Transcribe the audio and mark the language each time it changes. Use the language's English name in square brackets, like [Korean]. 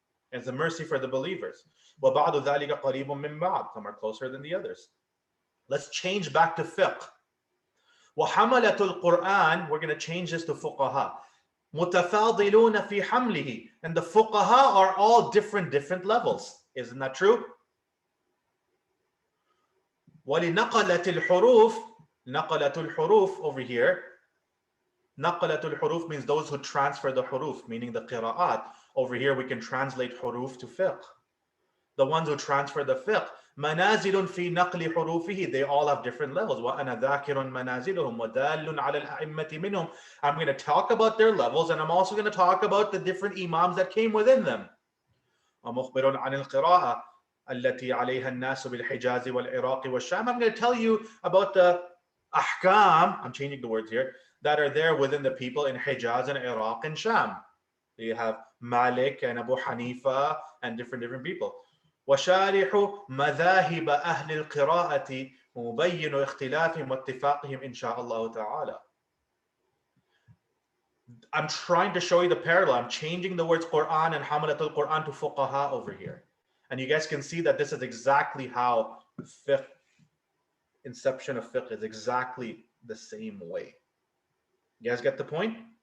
[English] And it's a mercy for the believers. [Arabic] وَبَعْدُ ذَلِكَ قَرِيبٌ مِّن بَعْدٍ, [English] some are closer than the others. Let's change back to fiqh. [Arabic] وَحَمَلَةُ الْقُرْآنِ, [English] we're going to change this to fuqaha. [Arabic] مُتَفَاضِلُونَ فِي حَمْلِهِ, [English] and the fuqaha are all different levels. Isn't that true? [Arabic] وَلِنَقَلَةِ الْحُرُوفِ نَقَلَةُ الْحُرُوفِ [English] over here. [Arabic] نَقَلَةُ الْحُرُوفِ [English] means those who transfer the huruf, meaning the qira'at. Over here we can translate huruf to fiqh. The ones who transfer the fiqh. [Arabic] مَنَازِلٌ فِي نَقْلِ حُرُوفِهِ. [English] They all have different levels. [Arabic] وَأَنَا ذَاكِرٌ مَنَازِلُهُم وَدَالٌ عَلَى الْأَئِمَّةِ مِنْهُمْ. [English] I'm going to talk about their levels, and I'm also going to talk about the different imams that came within them. [Arabic] وَمُخْبِرٌ عَنِ الْقِرَاءَةِ التي عليها الناس بالحجاز والعراق والشام. [English] I'm going to tell you about the ahkam, I'm changing the words here, that are there within the people in Hijaz and Iraq and Sham. You have Malik and Abu Hanifa and different people. [Arabic] وشارح مذاهب أهل القراءة مبين اختلافهم واتفاقهم إن شاء الله تعالى. [English] I'm trying to show you the parallel. I'm changing the words Quran and Hamalatul Quran to fuqaha over here. And you guys can see that this is exactly how fiqh, inception of fiqh is exactly the same way. You guys get the point?